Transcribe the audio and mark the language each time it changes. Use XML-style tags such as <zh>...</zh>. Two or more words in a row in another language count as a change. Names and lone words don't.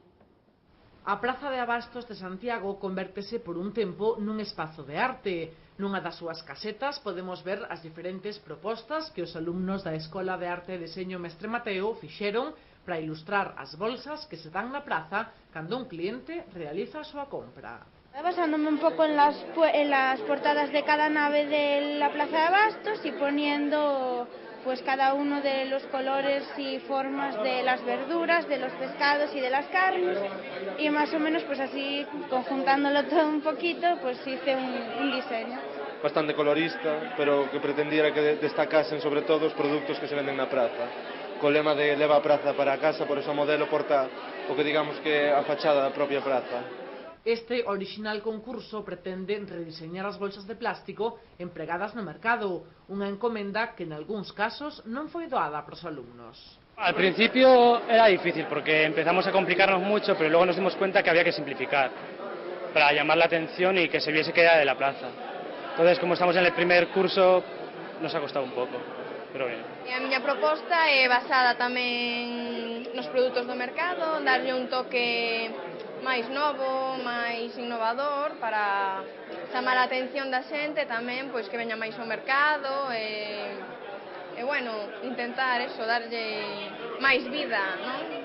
<gl>A Praza de Abastos de Santiago convértese por un tempo nun espazo de arte. Nunha das súas casetas podemos ver as diferentes propostas que os alumnos da Escola de Arte e Deseño Mestre Mateo fixeron para ilustrar as bolsas que se dan na praza cando un cliente realiza a súa compra.</gl> <es>Basándome un poco en las portadas de cada nave de la Plaza de Abastos y poniendo pues cada uno de los colores y formas de las verduras, de los pescados y de las carnes, y más o menos pues así conjuntándolo todo un poquito pues hice un diseño. Bastante colorista, pero que pretendiera que destacasen sobre todo</es> <gl>os produtos que se venden na praza. Co lema de leva a praza para a casa, por eso o modelo porta o que digamos que a fachada da propia praza. Este original concurso pretende rediseñar as bolsas de plástico empregadas no mercado, unha encomenda que en algúns casos non foi doada para os alumnos.</gl> <es>Al principio era difícil porque empezamos a complicarnos mucho, pero luego nos dimos cuenta que había que simplificar para llamar la atención y que se viese que era de la plaza. Entonces, como estamos en el primer curso, nos ha costado</es> <gl>un pouco,</gl> <es>pero bien.</es> <gl>A miña proposta é basada tamén nos produtos do mercado, darlle un toque máis novo, máis innovador para chamar a atención da xente tamén, pois que veña máis ao mercado e bueno, intentar eso, darlle máis vida, non?</gl>